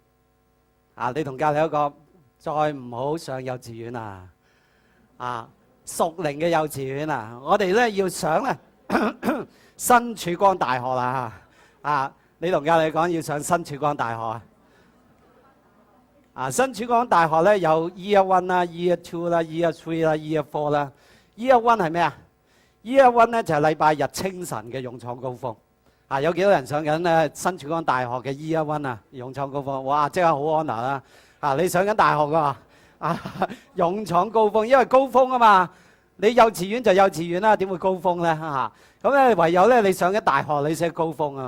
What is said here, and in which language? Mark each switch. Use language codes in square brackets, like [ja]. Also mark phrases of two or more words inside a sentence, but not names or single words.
[yue] 你同隔離一個，再唔好上幼稚園啊！屬靈嘅幼稚園啊！我哋咧要上咧新曙光大學啦！你同隔離講要上新曙光大學新曙光大學咧有 [en] Year One [yue] 啦、 [en] Year Two [yue] 啦、 [en] Year Three [yue] 啦、 [en] Year Four [yue] 啦。 [en] Year One [yue] 係咩啊 ？ [en] Year One [yue] 咧就係禮拜日清晨嘅勇闖高峰。有幾多人上緊咧新曙光大學嘅 [en] Year One [yue] 啊？勇闖高峰，哇！即刻好 honor 啦！你上緊大學㗎勇闖高峰，因為高峰啊嘛。你幼稚園就幼稚園啦，點會高峰咧？咁咧唯有咧你上緊大學，你先高峰啊！